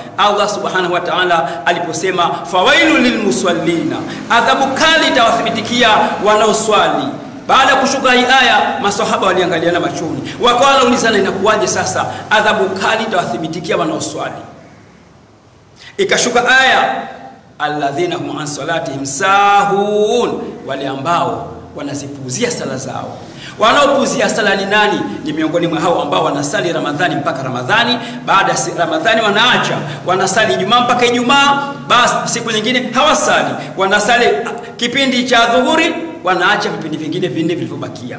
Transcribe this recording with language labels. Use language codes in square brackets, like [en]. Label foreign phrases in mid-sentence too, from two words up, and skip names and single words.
[ar] الله سبحانه وتعالى [sw] aliposema [ar] فويل للمصلين, [sw] adhabu kali itawathibitikia wanaoswali. Baada ya kushuka hii aya, maswahaba waliangaliana machoni, wakawa wanaulizana inakuwaje sasa adhabu kali itawathibitikia wanaoswali. Ikashuka aya [ar] الذين هم عن صلاتهم ساهون, [sw] wale ambao wanazipuuzia sala zao. Wanaopuzia sala ni nani? Ni miongoni mwa hao ambao wanasali Ramadhani mpaka Ramadhani, baada ya Ramadhani wanaacha, wanasali Ijumaa mpaka Ijumaa, basi siku nyingine hawasali, wanasali kipindi cha dhuhuri, wanaacha vipindi vingine vinne vilivyobakia.